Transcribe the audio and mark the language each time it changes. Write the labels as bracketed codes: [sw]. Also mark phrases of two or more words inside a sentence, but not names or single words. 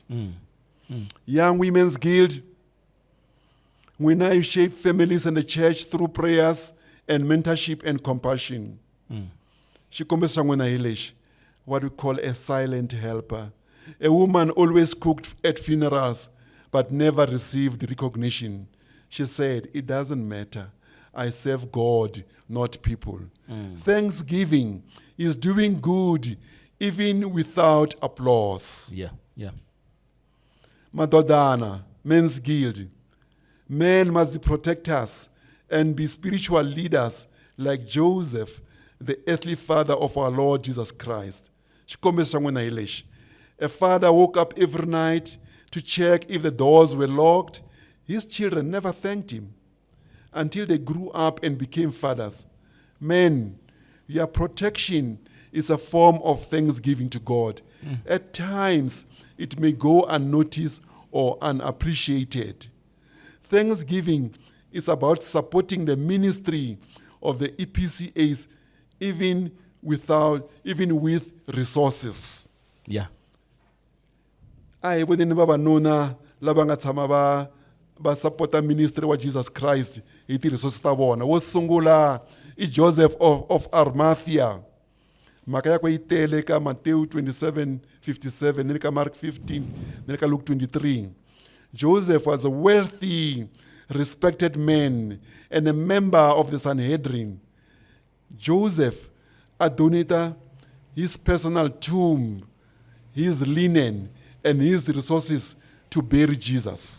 [en] Young Women's Guild, we now shape families in the church through prayers and mentorship and compassion. [ts] Xikombiso n'wina hi lexi, [en] what we call a silent helper. A woman always cooked at funerals but never received recognition. She said, it doesn't matter. I serve God, not people. Thanksgiving is doing good even without applause. Yeah. Yeah. Madodana, Men's Guild. Men must protect us and be spiritual leaders like Joseph, the earthly father of our Lord Jesus Christ. [ts] Xikombiso n'wina hi lexi. [en] A father woke up every night to check if the doors were locked. His children never thanked him until they grew up and became fathers. Men, your protection is a form of thanksgiving to God. At times, it may go unnoticed or unappreciated. Thanksgiving is about supporting the ministry of the EPCAs even with resources. Yeah. [ts] Ai voneni vavanuna lava nga tshama va supporta ministry wa Jesus Christ hi ti-resources ta vona. Wo sungula i Joseph of Arimathea. Mhaka yakwe yi tele ka Matthew 27:57, ni le ka Mark 15, ni le ka Luke 23. [en] Joseph was a wealthy, respected man and a member of the Sanhedrin. Joseph donated his personal tomb, his linen, and his resources to bury Jesus.